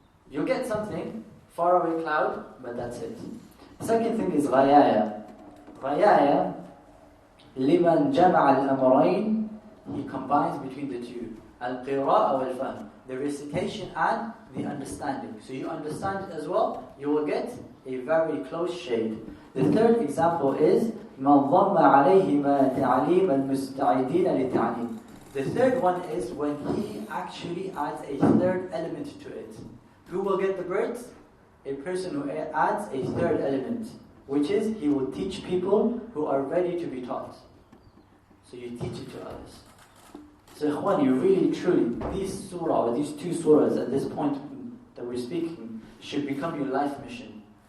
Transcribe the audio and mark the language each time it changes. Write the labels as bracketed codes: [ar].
[en] You'll get something, faraway cloud, but that's it. Second thing is ghayaya. Ghayaya, [ar] liman jama'a al-amrayn, [en] he combines between the two. Al-qira'a wal-fahm, the recitation and the understanding. So you understand it as well, you will get a very close shade. The third example is [ar] مَنْ ضَمَّ عَلَيْهِمَا تَعْلِيمَ الْمُسْتَعِدِينَ لِلتَّعْلِيمِ. [en] The third one is when he actually adds a third element to it. Who will get the birds? A person who adds a third element, which is he will teach people who are ready to be taught. So you teach it to others. So ikhwan, you really truly, these 2 surahs at this point that we're speaking should become your life mission.